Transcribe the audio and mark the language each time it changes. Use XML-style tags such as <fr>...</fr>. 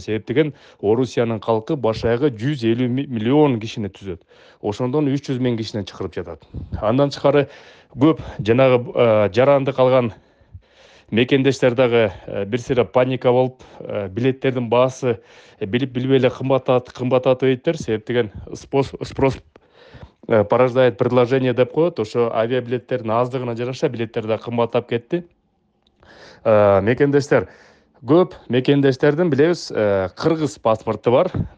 <ky>Себеп деген Орусиянын калкы баш аягы 150 миллион кишини түзөт. Ошондон 300 миң кишинен чакырып жатат. Андан тышкары көп жанагы жаранды калган мекендештер дагы бир сыйра паника болуп, билеттердин баасы билип билбей эле кымбаттатып ийиттер. Себеп деген</ky> <ru>спрос порождает предложение</ru> <ky>деп коет. Ошо авиабилеттердин аздыгына жараша билеттер да кымбаттап кетти. Мекендештер, көп мекендештердин билебиз, кыргыз паспорту бар.</ky>